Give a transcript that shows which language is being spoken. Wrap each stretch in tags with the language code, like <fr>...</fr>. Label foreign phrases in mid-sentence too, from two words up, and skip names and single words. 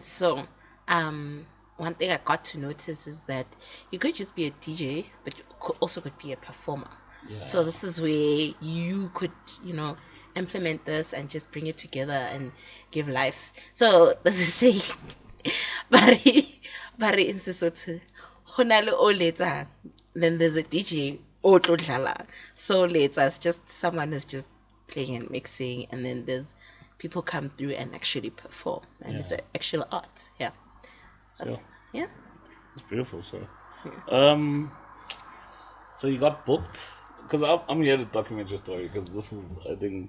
<en>So, one thing I got to notice is that you could just be a DJ, but you also could be a performer. So Yeah. this is where you could, implement this and just bring it together and give life. So this is saying, Bari in Sesotho,</en> <st>ho na le o letsang,</st> <en>then there's a DJ</en> <st>o tlo dlala.</st> <en>So later it's just someone who's just playing and mixing, and then there's people come through and actually perform, and it's Yeah. an actual art. Yeah, that's So yeah. it's beautiful. So you got booked because I'm here to document your story because this is, I think,</en>